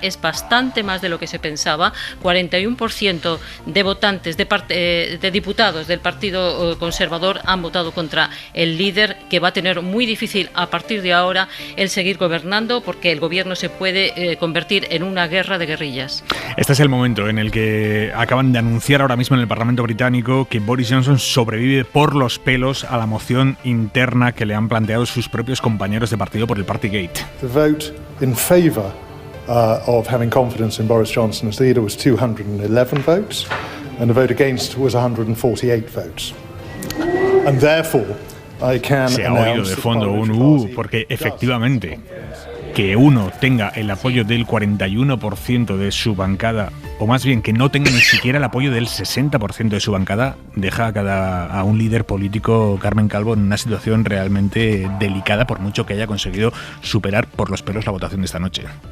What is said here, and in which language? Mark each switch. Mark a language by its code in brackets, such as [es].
[es] Es bastante más de lo que se pensaba. 41% de votantes, de diputados del Partido Conservador han votado contra el líder, que va a tener muy difícil a partir de ahora el seguir gobernando, porque el gobierno se puede convertir en una guerra de guerrillas. Este es el momento en el que acaban de anunciar ahora mismo en el Parlamento británico que Boris Johnson sobrevive por los pelos a la moción interna que le han planteado sus propios compañeros de partido por el Partygate. [en] The vote in favour of having confidence in Boris Johnson as leader was 211 votes, and the vote against was 148 votes. And therefore, I can [es] Se ha oído de fondo un porque efectivamente que uno tenga el apoyo del 41% de su bancada, o más bien que no tenga ni siquiera el apoyo del 60% de su bancada, deja a un líder político, Carmen Calvo, en una situación realmente delicada, por mucho que haya conseguido superar por los pelos la votación de esta noche.